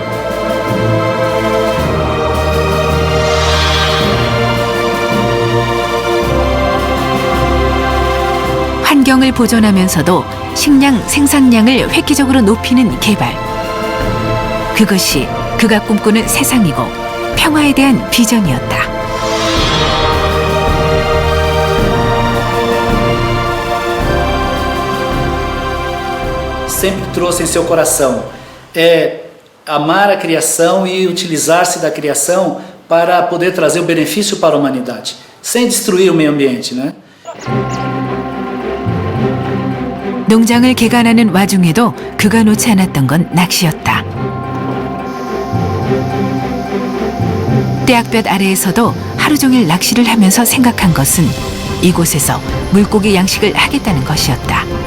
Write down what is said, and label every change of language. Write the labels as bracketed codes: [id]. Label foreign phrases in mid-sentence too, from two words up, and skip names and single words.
[ko] 환경을 보존하면서도 식량 생산량을 획기적으로 높이는 개발. 그것이 그가 꿈꾸는 세상이고 평화에 대한 비전이었다. [pt] Sempre trouxe em seu coração amar a criação e utilizar-se da criação para poder trazer o benefício para a humanidade, sem destruir o meio ambiente, né? [ko] 농장을 개간하는 와중에도 그가 놓지 않았던 건 낚시였다. 떼약볕 아래에서도 하루 종일 낚시를 하면서 생각한 것은 이곳에서 물고기 양식을 하겠다는 것이었다.